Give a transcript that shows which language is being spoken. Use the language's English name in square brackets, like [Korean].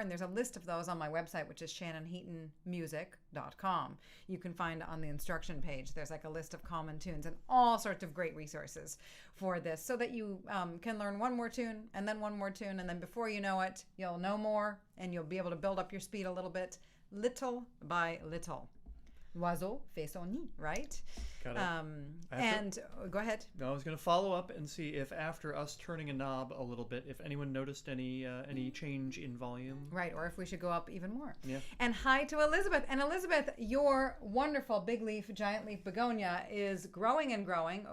[English] And there's a list of those on my website, which is shannonheatonmusic.com. You can find on the instruction page, there's like a list of common tunes and all sorts of great resources for this so that you can learn one more tune and then one more tune. And then before you know it, you'll know more and you'll be able to build up your speed a little bit, little by little. [French] L'oiseau fait son nid, [English] right? Got it. Go ahead. I was going to follow up and see if after us turning a knob a little bit, if anyone noticed any change in volume. Right, or if we should go up even more. Yeah. And hi to Elizabeth. And Elizabeth, your wonderful big leaf, giant leaf begonia is growing and growing.